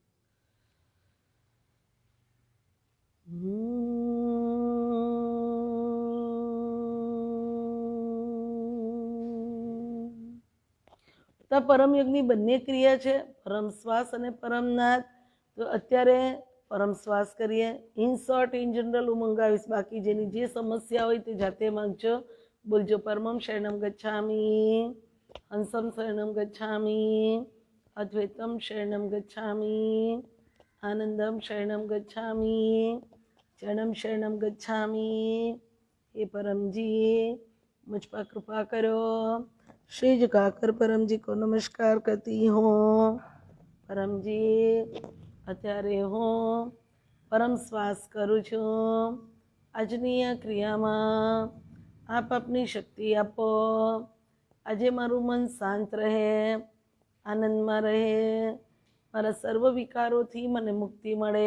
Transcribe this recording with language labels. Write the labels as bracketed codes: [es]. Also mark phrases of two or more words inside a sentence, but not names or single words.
[gu] તો પરમયોગની બંને ક્રિયા છે, પરમ શ્વાસ અને પરમનાદ. તો અત્યારે પરમ શ્વાસ કરીએ. [en] in short, in general [gu] હું મંગાવીશ, બાકી જેની જે સમસ્યા હોય તે જાતે માંગજો. બોલજો, [sa] પરમમ શરણમ ગચ્છામી, હંસમ શરણમ ગચ્છામી, અદ્વૈતમ શરણમ ગચ્છામી, આનંદમ શરણમ ગચ્છામી, ચરણમ શરણમ ગચ્છામી. [hi] हे परमजी, मुझ पर कृपा करो. श्री झुकाकर परमजी को नमस्कार करती हूँ. [gu] परमजी, અત્યારે હું પરમ શ્વાસ કરું છું. આજની આ ક્રિયામાં આપ આપની શક્તિ આપો. આજે મારું મન શાંત રહે, આનંદમાં રહે, મારા સર્વ વિકારોથી મને મુક્તિ મળે.